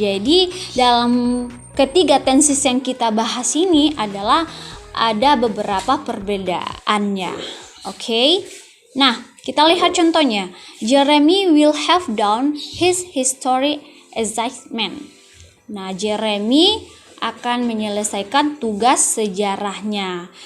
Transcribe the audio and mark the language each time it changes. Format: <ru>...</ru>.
<id>Jadi dalam ketiga tenses yang kita bahas ini adalah ada beberapa perbedaannya. Okay? Nah, kita lihat contohnya.</id> <en>Jeremy will have done his history assignment.</en> <id>Nah, Jeremy akan menyelesaikan tugas sejarahnya.</id>